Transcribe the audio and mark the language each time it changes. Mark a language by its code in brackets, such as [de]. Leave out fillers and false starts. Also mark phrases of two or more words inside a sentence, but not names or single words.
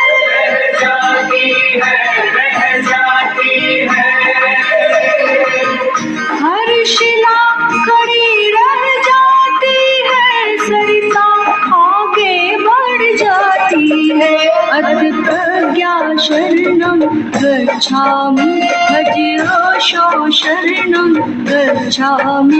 [hi] रह जाती है, रह जाती है। हर शिला खड़ी रह जाती है, सरिता आगे बढ़ जाती है। [pi] अथ प्रज्ञा शरणं गच्छामि, भजो शो शरणं गच्छामि,